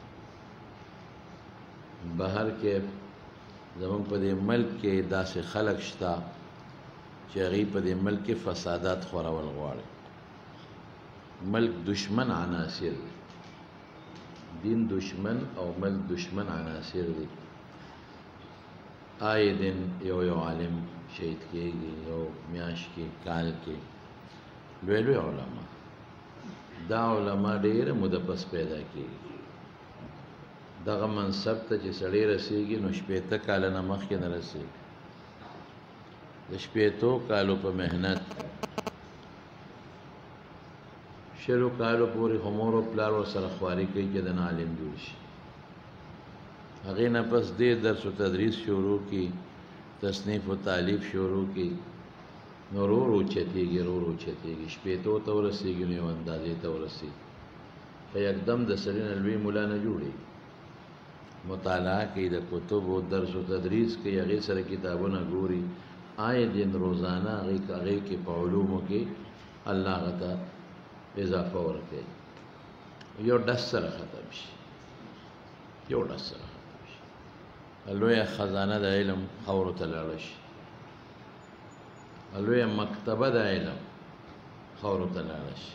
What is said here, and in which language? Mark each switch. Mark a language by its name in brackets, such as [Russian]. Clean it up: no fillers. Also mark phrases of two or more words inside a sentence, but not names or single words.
[Pashto] بهر کې زموږ په دې ملک کې داسې خلک شته چې هغوی په دې ملک کې فسادات خورول غواړي. ملک دشمن عناصر دي، دین دشمن او ملک دشمن عناصر دي. [Urdu] آئے دن [Pashto] یو عالم شهید کېږي، یو میاشت کې کال کې لوی لوی علما. دا علما ډېره موده پس پیدا کېږي. دغه منصب ته چې سړی رسېږي نو شپېته کاله نه مخکې نه رسېږي. د شپېتو کالو په محنت 20 کالو پورې خو مور او پلار ورسره خواري کوي چې د نه عالم جوړ شي. هغې نه پس دې درس و تدریس شروع کی، تصنیف و تالیف شروع کی، نو رو رو چتېږي، رو رو چتېږي. شپېتو ته ورسېږي نو یو اندازې ته ورسېږي. په یکدم د سړي نه لوی ملا نه جوړېږي. مطالعه کوي، د کتبو درس و تدریس کوي، هغې سره کتابونه ګوري، [Urdu] آئے دن [Pashto] روزانه هغې کې په علومو کې الله هغه ته اضافه ورکوي. یو ډس سره ختم شي، یو ډس سره لویه خزانه د علم خاورو ته لاړه شي، لویه مکتبه د علم خاورو ته لاړه شي.